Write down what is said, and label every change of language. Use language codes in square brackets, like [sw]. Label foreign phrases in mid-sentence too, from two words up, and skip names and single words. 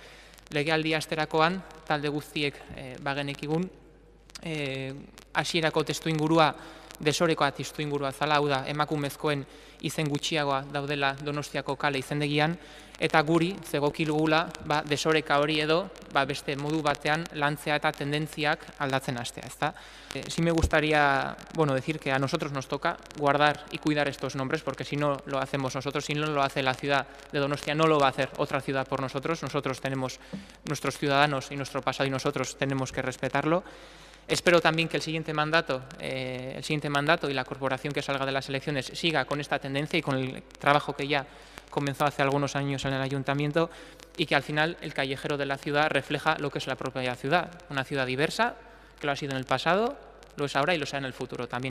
[eu] Legealdi hasterakoan, talde guztiek bagenekigun, hasierako testuingurua desorekoa testuingurua zala, hau da, emakumezkoen izen gutxiagoa daudela Donostiako kale izendegian, eta guri zegokilugula desoreka hori edo beste modu batean lantzea eta tendentziak aldatzen hastea, ezta? [es] Sí me gustaría, decir que a nosotros nos toca guardar y cuidar estos nombres, porque si no lo hacemos nosotros, si no lo hace la ciudad de Donostia, no lo va a hacer otra ciudad por nosotros. Nosotros tenemos nuestros ciudadanos y nuestro pasado y nosotros tenemos que respetarlo. Espero también que el siguiente mandato y la corporación que salga de las elecciones siga con esta tendencia y con el trabajo que ya comenzó hace algunos años en el ayuntamiento, y que al final el callejero de la ciudad refleja lo que es la propia ciudad, una ciudad diversa, que lo ha sido en el pasado, lo es ahora y lo será en el futuro también.